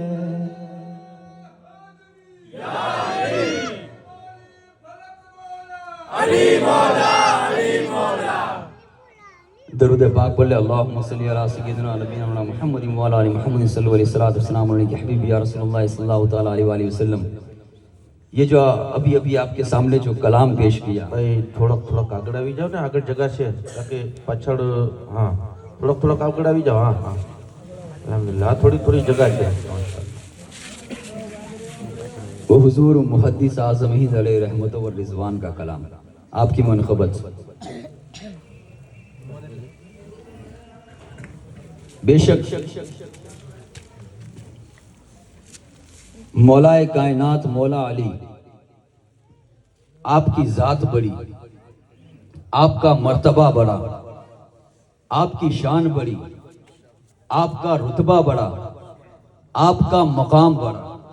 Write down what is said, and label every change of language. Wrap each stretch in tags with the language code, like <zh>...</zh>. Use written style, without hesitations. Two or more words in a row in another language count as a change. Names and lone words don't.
<ur>علی مولا، علی مولا، درود پاک پڑھ لے،</ur> <ar>اللہم صلی علی سیدنا نبینا محمد وعلی آل محمد صلی اللہ علیہ وسلم علیہ حبیبی یا رسول اللہ صلی اللہ تعالیٰ علیہ وآلہ وسلم۔</ar> <ur>یہ جو ابھی آپ کے سامنے جو کلام پیش کیا،</ur> <gu>ભાઈ થોડોક આગળ આવી જાઓ ને, આગળ જગા છે કે પાછળ, હા થોડોક આગળ આવી જાઓ, હા હા અલ્હમ્દુલિલ્લાહ, થોડી જગા છે।</gu> <ur>وہ حضور محدث اعظم ہند علیہ رحمت و رضوان کا کلام، آپ کی منقبت۔ بے شک مولا کائنات مولا علی، آپ کی ذات بڑی، آپ کا مرتبہ بڑا، آپ کی شان بڑی، آپ کا رتبہ بڑا، آپ کا مقام بڑا۔</ur>